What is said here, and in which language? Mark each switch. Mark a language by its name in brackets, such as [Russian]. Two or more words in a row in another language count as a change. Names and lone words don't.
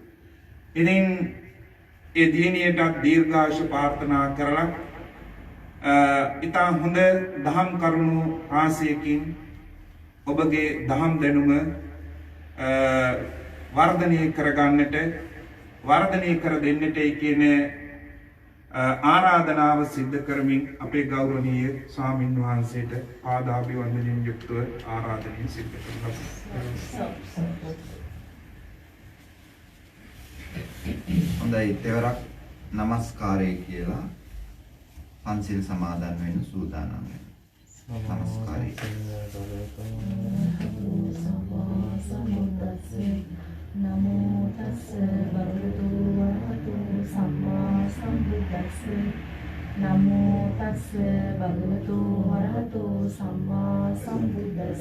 [Sinhala] ඉතින් ඒ දියණියට දීර්ඝායුෂ ප්‍රාර්ථනා කරලා ඉතා හොඳ දහම් කරුණු රාශියකින් ඔබගේ දහම් දැනුම වර්ධනය කරගන්නට වර්ධනය කර දෙන්නට කියන ආරාධනාව සිද්ධ කරමින් අපේ ගෞරවනීය ස්වාමින් වහන්සේට පාදාභිවන්දනයෙන් යුක්තව ආරාධනය සිද්ධ කරනවා. හොඳයි තෙවරක් নমස්කාරය කියලා පන්සිල් සමාදන් වෙන සූදානම් වෙනවා. নমස්කාරය. [Pali] නමෝ තස්ස භගවතු වරහතු සම්මා සම්බුද්දස්ස නමෝ තස්ස භගවතු වරහතු සම්මා සම්බුද්දස්ස